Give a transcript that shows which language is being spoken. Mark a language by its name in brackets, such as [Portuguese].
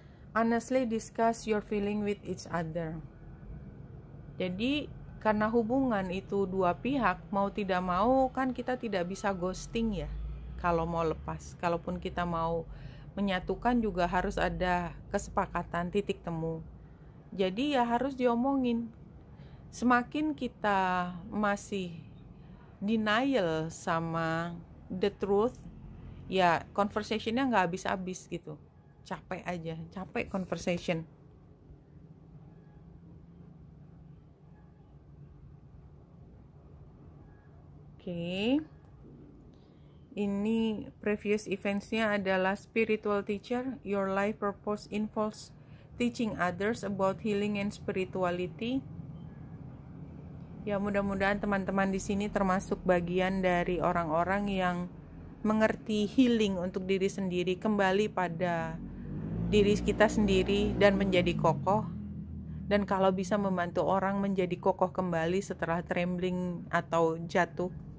[English] Honestly discuss your feeling with each other. [Indonesian] Jadi karena hubungan itu dua pihak, mau tidak mau kan kita tidak bisa ghosting ya. Kalau mau lepas, kalaupun kita mau menyatukan juga harus ada kesepakatan, titik temu. Jadi ya harus diomongin. Semakin kita masih denial sama [English] the truth, [Indonesian] ya conversationnya nggak habis-habis gitu. Capek aja, capek conversation. Oke. Ini previous events-nya adalah spiritual teacher. [English] Your life purpose involves teaching others about healing and spirituality. [Indonesian] Ya, mudah-mudahan teman-teman di sini termasuk bagian dari orang-orang yang mengerti healing untuk diri sendiri, kembali pada diri kita sendiri dan menjadi kokoh. Dan kalau bisa membantu orang menjadi kokoh kembali setelah trembling atau jatuh.